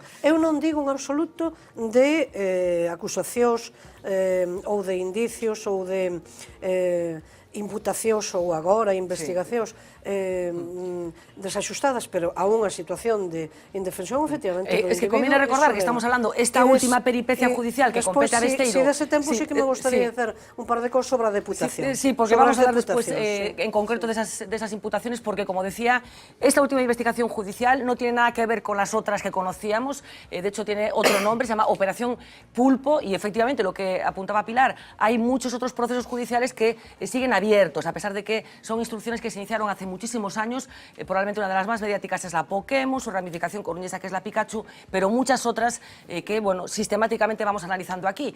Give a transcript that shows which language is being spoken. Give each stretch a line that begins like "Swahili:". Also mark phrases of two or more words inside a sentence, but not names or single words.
Galician: Eu non digo en absoluto de acusacións ou de indicios ou de imputacións ou agora investigacións desaxustadas, pero a unha situación de indefensión, efectivamente.
Spanish: Es que conviene recordar que estamos hablando esta última peripecia judicial que compete a Besteiro.
Galician: Si dese tempo
Spanish: sí que me gustaría hacer un par de cosas sobre
Galician: a deputación.
Spanish: Sí, porque vamos a hablar después en concreto de esas imputaciones, porque como decía, esta última investigación judicial no tiene nada que ver con las otras que conocíamos, de hecho tiene otro nombre, se llama Operación Pulpo, y efectivamente lo que apuntaba Pilar, hay muchos otros procesos judiciales que siguen abiertos, a pesar de que son instrucciones que se iniciaron hace muchísimos años, probablemente una de las más mediáticas es la Pokémon, su ramificación coruñesa que es la Pikachu, pero muchas otras que, bueno, sistemáticamente vamos analizando aquí.